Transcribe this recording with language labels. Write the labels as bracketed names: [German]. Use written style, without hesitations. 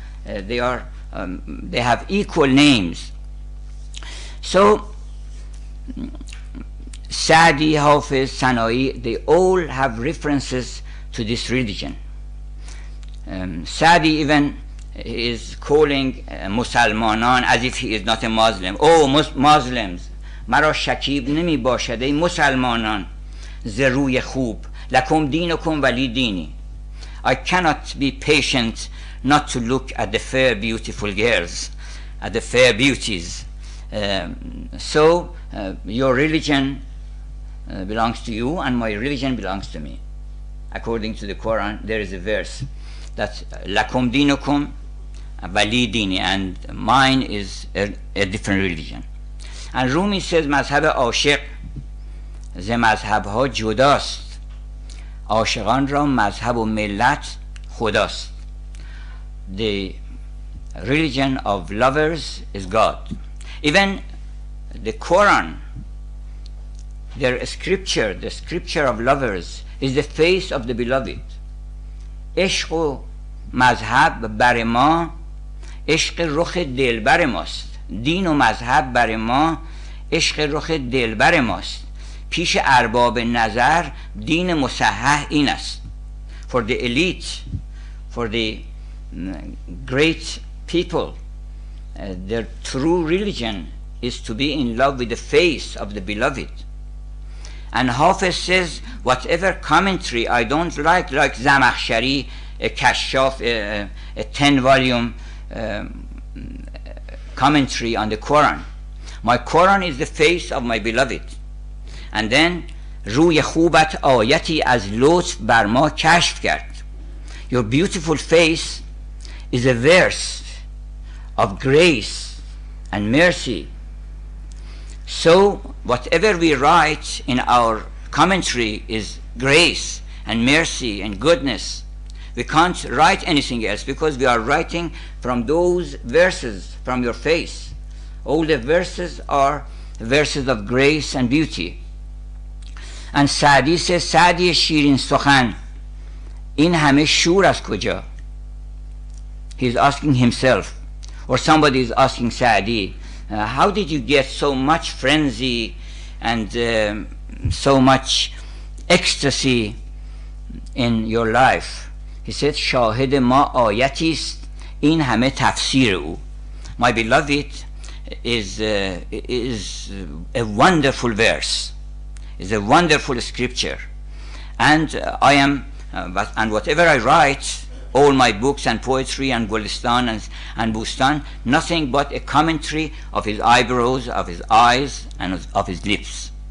[English] They have equal names. So Shadi, Hafiz, Sanai, they all have references to this religion. Shadi even is calling Musalmanan as if he is not a Muslim. Oh, Muslims, [Persian] مرا شکیب نمی باشد ای مسلمانان ز روی خوب لکم دینکم ولی دینی. [English] I cannot be patient not to look at the fair beautiful girls, at the fair beauties. So your religion belongs to you and my religion belongs to me. According to the Quran, there is a verse that lakum dinukum wali dini, and mine is a different religion. And Rumi says [Persian] مذهب عاشق ز مذهبها جداست، عاشقان را مذهب و ملت خداست. [English] The religion of lovers is God. Even the Quran, their scripture, the scripture of lovers, is the face of the beloved. [Persian] عشق و مذهب بر ما عشق رخ دلبر ماست. دین و مذهب بر ما عشق رخ دلبر ماست. پیش ارباب نظر دین مصحح این است. [English] For the elite, for the great people, their true religion is to be in love with the face of the beloved. And Hafiz says, whatever commentary I don't like Zamakhshari, a Kashaf, a 10-volume commentary on the Quran. My Quran is the face of my beloved. And then [Persian] روی خوبت آیتی از لطف بر ما کشف کرد. [English] Your beautiful face is a verse of grace and mercy. So whatever we write in our commentary is grace and mercy and goodness. We can't write anything else because we are writing from those verses from your face. All the verses are verses of grace and beauty. And Saadi says, [Persian] سعدی شیرین سخن این همه شور از کجا? [English] He's asking himself, or somebody is asking Saadi, how did you get so much frenzy and so much ecstasy in your life? He said, [Persian] شاهد ما آیتی است این همه تفسیر او. [English] My beloved is a wonderful verse, is a wonderful scripture, and I am and whatever I write, all my books and poetry and Gulistan and Bustan, nothing but a commentary of his eyebrows, of his eyes, and of his lips.